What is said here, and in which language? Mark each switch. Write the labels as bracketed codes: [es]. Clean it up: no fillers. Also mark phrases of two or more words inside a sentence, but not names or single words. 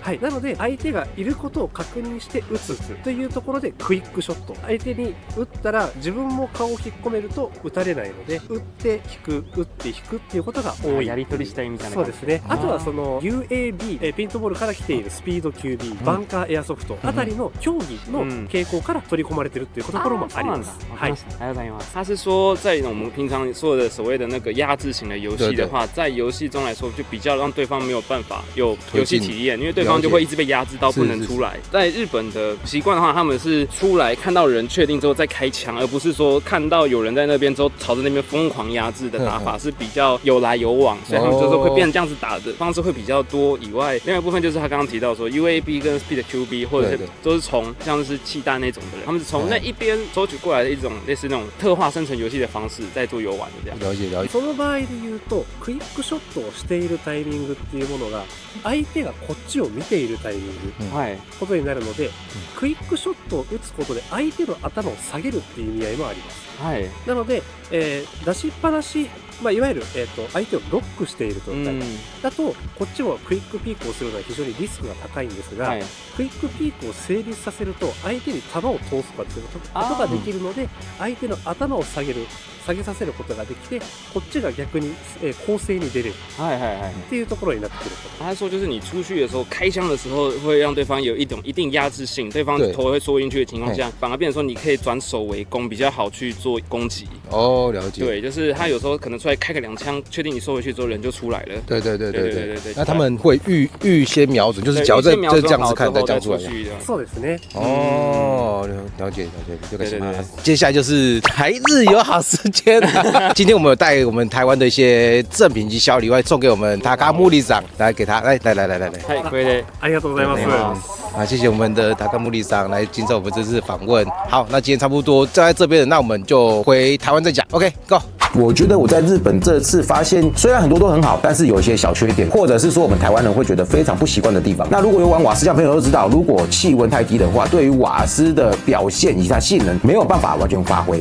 [ja] はい、なので相手がいることを確認して撃つというところでクイックショット、相手に撃ったら自分も顔を引っ込めると撃たれないので、撃って引くっていうことが多い。やり取りしたいみたいな。そうですね。あとはその UAB、ペイントボールから来ているスピード QB、バンカーエアソフトあたりの競技の傾向から取り込まれてるっていうところもあります。はい。 [zh] 他是说，在我们平常说的所谓的那个压制型的游戏的话，在游戏中来说，就比较让对方没有办法有游戏体验，因为对方就会一直被压制到不能出来。在日本的习惯的话，他们是出来看到人确定之后再开枪，而不是说看到有人在那边之后朝着那边疯狂压制的打法，是比较有来有往，所以他们就是会变成这样子打的方式会比较多。以外，另外一部分就是他刚刚提到说 UAB 跟 Speed QB 或者是都是从像是气弹那种的人，他们是从那一边收取过来的一种类似那种特化生存游戏的方式在做游玩的这样。了解。 [ja] その場合で言うと、クイックショットをしているタイミングっていうものが相手がこっちを見ているタイミング、ことになるので、クイックショットを打つことで相手の頭を下げるっていう意味合いもあります。なので、出しっぱなし、いわゆる、相手をロックしている状態だと、こっちもクイックピークをするのは非常にリスクが高いんですが、クイックピークを成立させると相手に弾を通すことができるので、相手の頭を下げさせることができて、こっちが逆に、攻勢に出れるっていうところになってくる。 [zh] 他说就是你出去的时候开枪的时候会让对方有一定压制性，对方头会缩进去的情况下，反而变成说你可以转守为攻，比较好去做攻击。哦，了解。对，就是他有时候可能出来开个2枪，确定你收回去之后人就出来了。对。那他们会预先瞄准，就是只要这样子看再这样出来。 [ja] そうですね。 [zh] 哦，了解。接下来就是台日友好时间了。今天我们有带我们台湾的一些赠品及小礼外送给我们Takamoriさん，来给他，来。可以的， [ja] ありがとうございます。 [zh] 啊，谢谢我们的Takamoriさん来接受我们这次访问。好，那今天差不多在这边，那我们就回台湾再讲。 [en] OK，Go。 [zh] 我觉得我在日本这次发现，虽然很多都很好，但是有一些小缺点，或者是说我们台湾人会觉得非常不习惯的地方。那如果有玩瓦斯枪朋友都知道，如果气温太低的话，对于瓦斯的表现以及它性能没有办法完全发挥。